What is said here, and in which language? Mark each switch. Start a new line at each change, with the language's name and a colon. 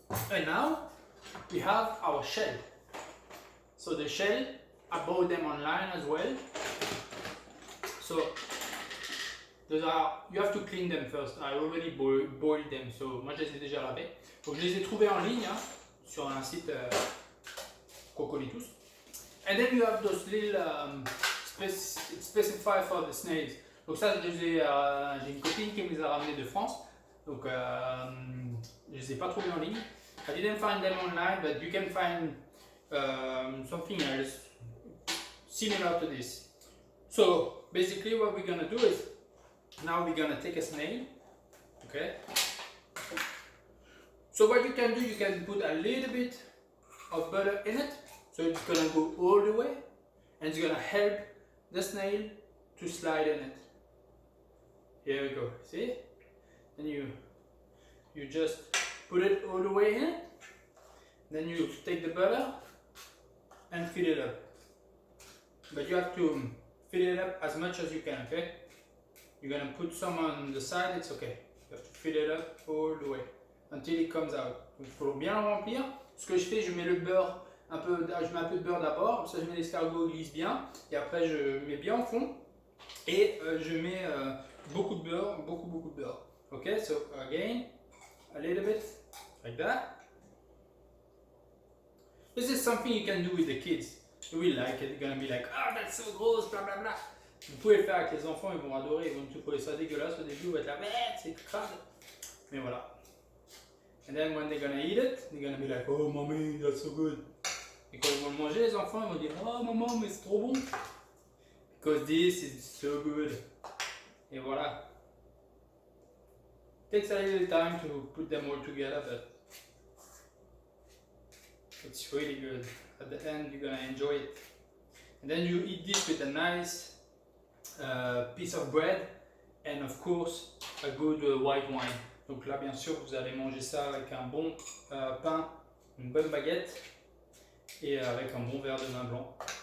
English: And now we have our shell. So the shell, I bought them online as well. So those are, you have to clean them first. I already boiled them, so
French: moi je les ai déjà lavés. Donc je les ai trouvés en ligne sur un site Cocolitus.
English: And then you have those little specified for the snails.
French: Donc ça, j'ai une copine qui me les a ramenés de France. Donc je les ai pas trouvés en ligne.
English: I didn't find them online, but you can find something else similar to this. So basically what we're gonna do is, now we're gonna take a snail, okay? So what you can do, you can put a little bit of butter in it, so it's gonna go all the way, and it's gonna help the snail to slide in it. Here we go, see? Then you just put it all the way in, then you take the butter and fill it up. But you have to fill it up as much as you can, okay? You're gonna put some on the side, it's okay. You have to fill it up all the way until it comes out.
French: Donc, il faut bien le remplir. Ce que je fais, je mets le beurre je mets un peu de beurre d'abord, comme ça je mets l'escargot, glisse bien, et après je mets bien au fond, et je mets beaucoup de beurre, beaucoup de beurre.
English: Ok, so again, a little bit, like that. This is something you can do with the kids. They will like it, they're gonna be like, oh that's so gross, bla bla bla.
French: Vous pouvez le faire avec les enfants, ils vont adorer, ils vont trouver ça dégueulasse au début, ils vont être là, c'est crade. Mais voilà.
English: And then when they're gonna eat it, they're gonna be like, oh mommy, that's so good.
French: Et quand ils vont le manger, les enfants, ils vont dire, oh maman, mais c'est trop bon.
English: Because this is so good.
French: Et voilà.
English: It takes a little time to put them all together, but it's really good. At the end, you're gonna enjoy it. And then you eat this with a nice piece of bread and of course a good white wine.
French: Donc là, bien sûr, vous allez manger ça avec un bon pain, une bonne baguette et avec un bon verre de vin blanc.